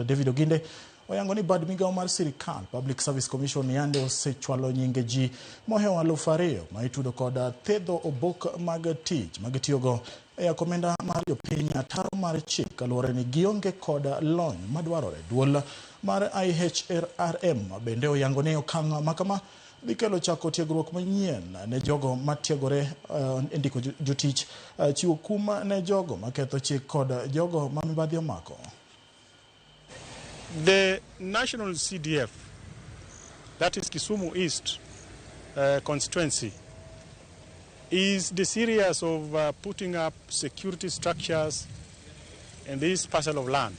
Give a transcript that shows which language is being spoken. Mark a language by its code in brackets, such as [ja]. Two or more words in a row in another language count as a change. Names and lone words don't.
[luo] David Oginde oyango ni bad migao mar sirikal Public Service Commission yande osechwalo nyinge ji mohewo 2,000 ma itudo kod thedho obok mag tich mag tiyogo ya komenda mar jopiny ataro mar chik kaluwore ni gionge kod lony madwarore. Duol mar IHRM bende oyango ni okang' makama dhi kelo chako tiegruok manyien ne jogo matiegore ndiko jotich, chiwo kum ne jogo maketho chik kod jogo ma mibadhi omako. [en] The National CDF, that is Kisumu East constituency, is the series of putting up security structures in this parcel of land.